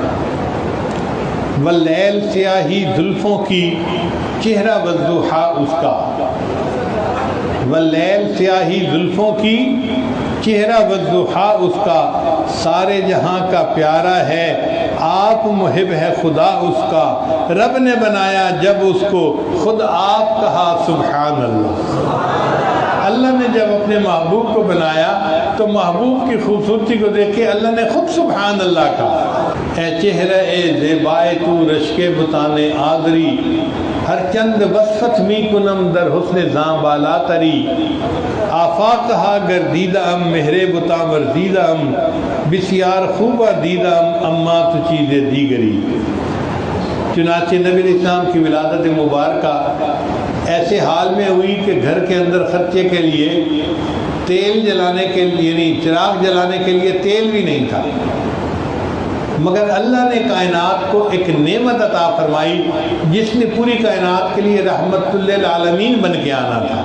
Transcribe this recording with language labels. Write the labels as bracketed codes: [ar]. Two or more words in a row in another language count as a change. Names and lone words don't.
[ur] واللیل سیاہی زلفوں کی چہرہ والضحیٰ اس کا، واللیل سیاہی زلفوں کی چہرہ والضحیٰ اس کا، سارے جہاں کا پیارا ہے آپ محب ہے خدا اس کا، رب نے بنایا جب اس کو خود آپ کہا [ar] سبحان اللہ. [ur] اللہ نے جب اپنے محبوب کو بنایا تو محبوب کی خوبصورتی کو دیکھ کے اللہ نے خود [ar] سبحان اللہ [ur] کہا. [fa] اے چہرہ اے زیبائے تو رشک بتان آدری، ہر چند وصفت می کنم در حسن زاں بالا تری، آفاقہا گردیدہ ام مہرے بتا ورزیدہ ام، بسیار خوبہ دیدہ ام اما تو چیز دیگری. [ur] چنانچہ نبی [ar] علیہ السلام [ur] کی ولادت مبارکہ ایسے حال میں ہوئی کہ گھر کے اندر خرچے کے لیے تیل جلانے کے لیے یعنی چراغ جلانے کے لیے تیل بھی نہیں تھا، مگر اللہ نے کائنات کو ایک نعمت عطا فرمائی جس نے پوری کائنات کے لیے [ar] رحمت للعالمین [ur] بن کے آنا تھا.